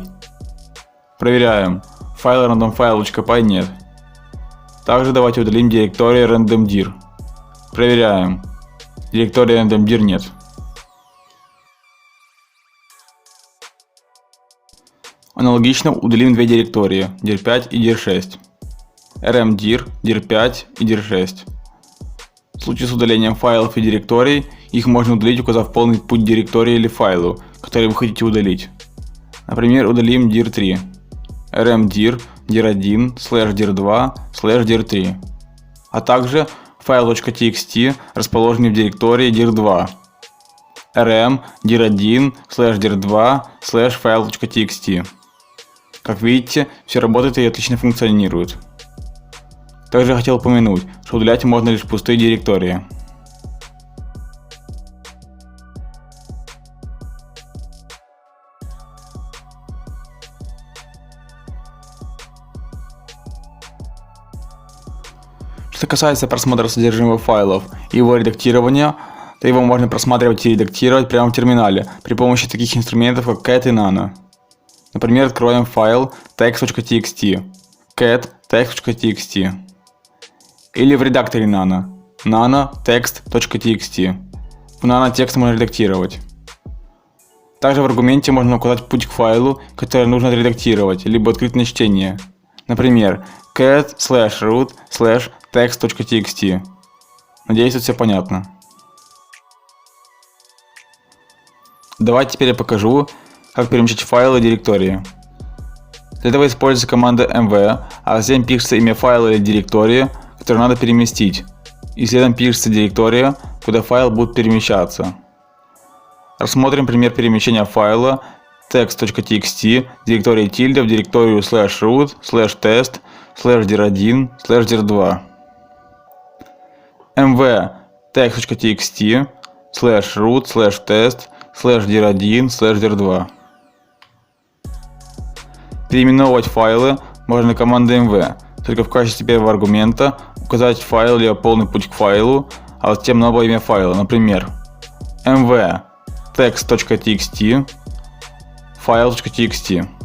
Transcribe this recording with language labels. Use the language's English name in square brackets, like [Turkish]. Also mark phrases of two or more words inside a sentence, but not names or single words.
[Russian] Проверяем, файла randomfile.py нет. Также давайте удалим директорию randomdir. Проверяем, директории randomdir нет. Аналогично удалим две директории dir5 и dir6. rmdir, dir5 и dir6. В случае с удалением файлов и директорий, их можно удалить, указав полный путь директории или файлу, который вы хотите удалить. Например, удалим dir3, rmdir, dir1/dir2/dir3, а также файл.txt, расположенный в директории dir2, rm dir1/dir2/file.txt. Как видите, все работает и отлично функционирует. Также хотел упомянуть, что удалять можно лишь пустые директории. Что касается просмотра содержимого файлов и его редактирования, то его можно просматривать и редактировать прямо в терминале при помощи таких инструментов, как cat и nano. Например, откроем файл text.txt, cat text.txt. Или в редакторе nano, nano text.txt. В nano текст можно редактировать. Также в аргументе можно указать путь к файлу, который нужно отредактировать, либо открыть на чтение. Например, cat/root/text.txt. Надеюсь, это все понятно. Давайте теперь я покажу, как перемещать файлы и директории. Для этого используется команда mv, а затем пишется имя файла или директории, которую надо переместить, и следом пишется директория, куда файл будет перемещаться. Рассмотрим пример перемещения файла text.txt директории tilde в директорию /root/test/dir1/dir2. mv text.txt /root/test/dir1/dir2. Переименовывать файлы можно командой mv, только в качестве первого аргумента указать файл или полный путь к файлу, а затем новое имя файла, например, mv text.txt file.txt.